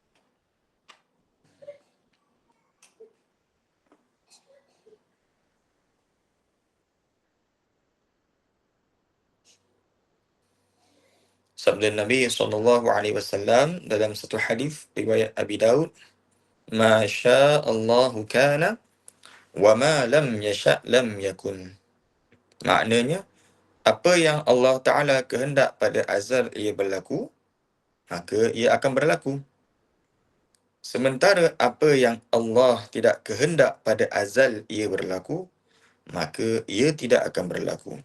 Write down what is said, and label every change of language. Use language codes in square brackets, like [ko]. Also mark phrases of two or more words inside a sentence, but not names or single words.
[ms] Sabda Nabi SAW dalam satu hadis riwayat Abi Daud, [ar] "ما شاء الله كان وما لم يشأ لم يكن." [ms] Maknanya, apa yang Allah Ta'ala kehendak pada azal ia berlaku, maka ia akan berlaku. Sementara apa yang Allah tidak kehendak pada azal ia berlaku, maka ia tidak akan berlaku.